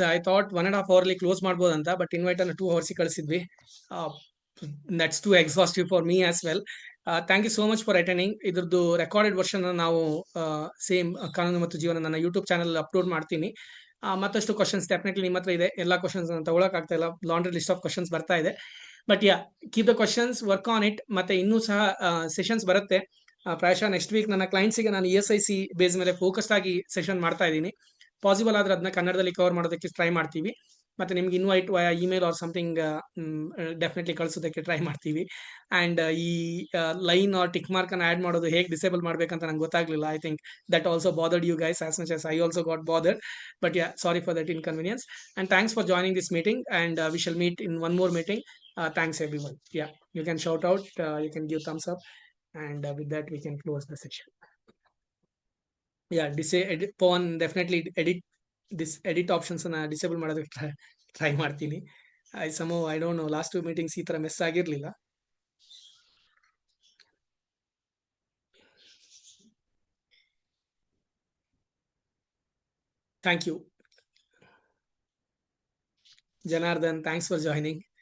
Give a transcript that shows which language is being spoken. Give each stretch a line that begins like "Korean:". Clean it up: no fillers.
English: I thought
Kannada: 1.5 hour ಅಲ್ಲಿ close ಮಾಡ್ಬೋದು ಅಂತ, ಬಟ್ ಇನ್ವೈಟ್ ಅನ್ನು 2 hours ಕಳಿಸಿದ್ವಿ.
English: Uh, that's too exhaustive for me as well. Thank you so much for attending.
Kannada: ಇದ್ರದ್ದು recorded version ನಾವು same ಕಾನೂನು ಮತ್ತು ಜೀವನ ನನ್ನ ಯೂಟ್ಯೂಬ್ ಚಾನಲ್ ಅಪ್ಲೋಡ್ ಮಾಡ್ತೀನಿ. ಮತ್ತಷ್ಟು ಕ್ವಶನ್ಸ್ ಡೆಫಿನೆಟ್ಲಿ ನಿಮ್ಮ ಹತ್ರ ಇದೆ. ಎಲ್ಲ ಕ್ವಶನ್ಸ್ ತಗೊಳಕ್ ಆಗ್ತಾ ಇಲ್ಲ, ಲಾಂಡ್ರಿ ಲಿಸ್ಟ್ ಆಫ್ ಕ್ವಶನ್ಸ್ ಬರ್ತಾ ಇದೆ.
English: But yeah, keep the questions, work on it.
Kannada: ಮತ್ತೆ ಇನ್ನೂ ಸಹ ಸೆಷನ್ಸ್ ಬರುತ್ತೆ. ಪ್ರಾಯಶಃ ನೆಕ್ಸ್ಟ್ ವೀಕ್ ನನ್ನ ಕ್ಲೈಂಟ್ಸಿಗೆ ನಾನು ESIC ಬೇಸ್ ಮೇಲೆ ಫೋಕಸ್ಡ್ ಆಗಿ ಸೆಷನ್ ಮಾಡ್ತಾ ಇದ್ದೀನಿ. ಪಾಸಿಬಲ್ ಆದ್ರೆ ಅದನ್ನ ಕನ್ನಡದಲ್ಲಿ ಕವರ್ ಮಾಡೋದಕ್ಕೆ ಟ್ರೈ ಮಾಡ್ತೀವಿ. ಮತ್ತೆ ನಿಮ್ಗೆ ಇನ್ವೈಟ್ ವಯ email R something definitely ಕಳಿಸೋದಕ್ಕೆ try ಮಾಡ್ತೀವಿ. ಅಂಡ್ ಈ ಲೈನ್ ಆರ್ ಟಿಕ್ ಮಾರ್ಕ್ ಅನ್ನು ಆಡ್ ಮಾಡೋದು ಹೇಗೆ ಡಿಸೇಬಲ್ ಮಾಡ್ಬೇಕಂತ ನಂಗೆ ಗೊತ್ತಾಗ್ಲಿಲ್ಲ.
English: I think that also bothered you guys as much as I also got bothered. But yeah, sorry for that inconvenience. And thanks for joining this meeting. And we shall meet in one more meeting. Thanks everyone. Yeah, you can shout out, you can give thumbs up, and with that we can close the session.
Kannada: Yeah, Pawan, definitely edit options ಅನ್ನ disable ಮಾಡೋದಕ್ಕೆ try ಮಾಡ್ತೀನಿ.
English: I don't know,
Kannada: last 2 meetings ಈ ತರ miss ಆಗಿರ್ಲಿಲ್ಲ.
English: Thank you. Janardhan, thanks for joining.